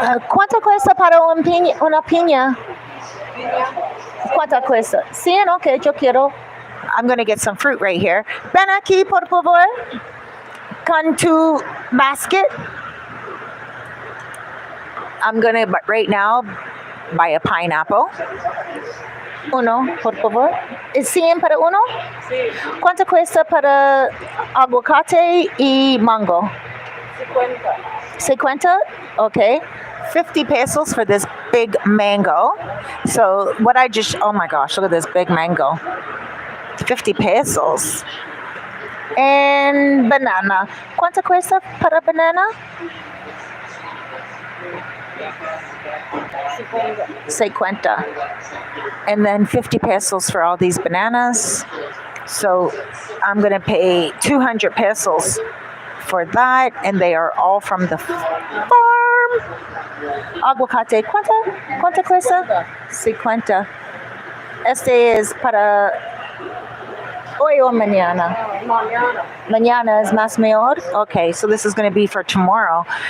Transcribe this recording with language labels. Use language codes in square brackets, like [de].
[es] ¿Cuánto cuesta para una piña? ¿Cuánto cuesta? Sí, okay, yo quiero. [en] I'm going to get some fruit right here. [es] Ven aquí, por favor. Con tu [en] basket. I'm going to, right now, buy a pineapple. [es] Uno, por favor. ¿Es 100 para uno? Sí. ¿Cuánto cuesta para aguacate y mango? [en] 50. Okay. 50 pesos for this big mango. So what oh my gosh, look at this big mango. 50 pesos. And banana. [es] ¿Cuánto cuesta para banana? [en] 50. And then 50 pesos for all these bananas. So I'm going to pay 200 pesos for that. And they are all from the farm. [es] Aguacate. ¿Cuánto cuesta? 50. Este es para hoy o mañana? Mañana is más mejor? [en] Okay, so this is going to be for tomorrow.